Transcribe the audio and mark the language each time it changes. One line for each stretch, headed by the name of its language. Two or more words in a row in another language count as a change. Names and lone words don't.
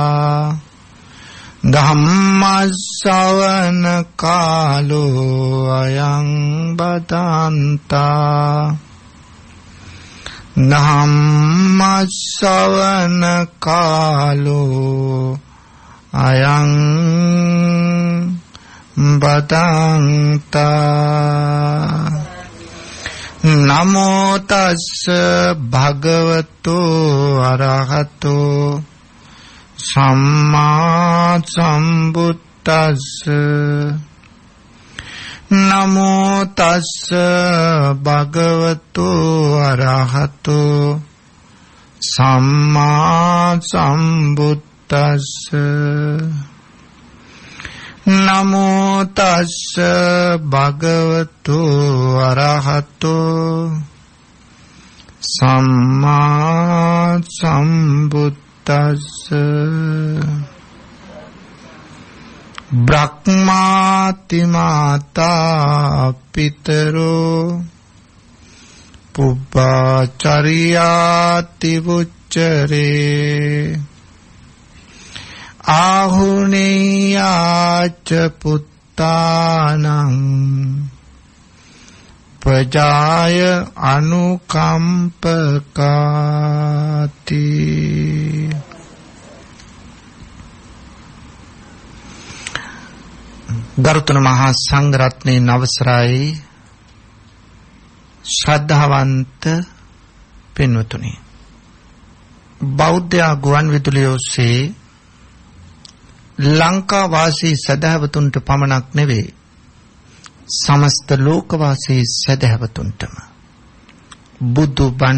Pali: धम्मश्रवण कालो अयं बदन्ता धम्मश्रवण कालो अयं बदन्ता नमो तस्स भगवतो अरहतो सम्मा सम्बुद्धस्स नमो तस्स भगवतो अरहतो सम्मा सम्बुद्धस्स नमो तस्स भगवतो अरहतो सम्मा सम्बुद्धस्स ब्रह्माति माता पितरो पुब्बाचर्याति वुच्चरे आहुनेयाच पुत्तानं प्रजाय अनुकंपकाति
Sinhala: ගරුතර මහා සංඝරත්නයේ නවසරයි ශ්‍රද්ධාවන්ත පින්වතුනි බෞද්ධ ගුවන් විදුලිය ඔස්සේ ලංකා වාසී සදහවතුන්ට පමණක් නෙවේ සමස්ත ලෝකවාසී සදහවතුන්ටම බුදු බණ